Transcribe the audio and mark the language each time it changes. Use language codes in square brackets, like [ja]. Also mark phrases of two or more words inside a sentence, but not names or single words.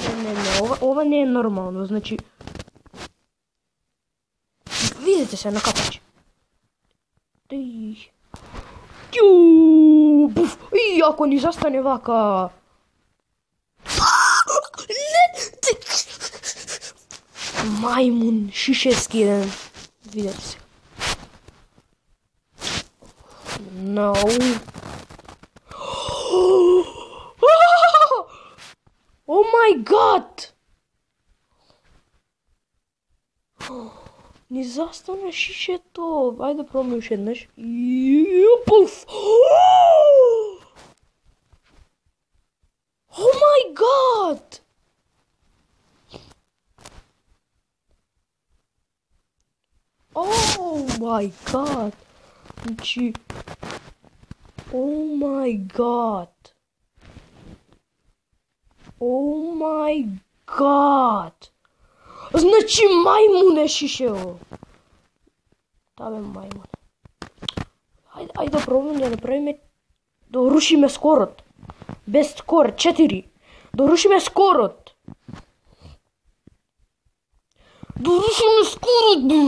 [mk] Ова не е нормално, значи... Видите се на капач. Буф! И ако ни застане вака... Мајмун, шишески еден. Видете се. [en] No. Oh my god! [mk] Ни застана шишето. Ајде да пробаме уште еднаш. Пуф! [en] Oh my god! Oh my god! Значи... Oh my god! Oh my god! [mk] Значи мајмун е шишево. Да бе мајмун. Ајде да пробаме да направиме... Да рушиме скорот. Без скор, 4. Да рушиме скорот. Да рушиме скорот.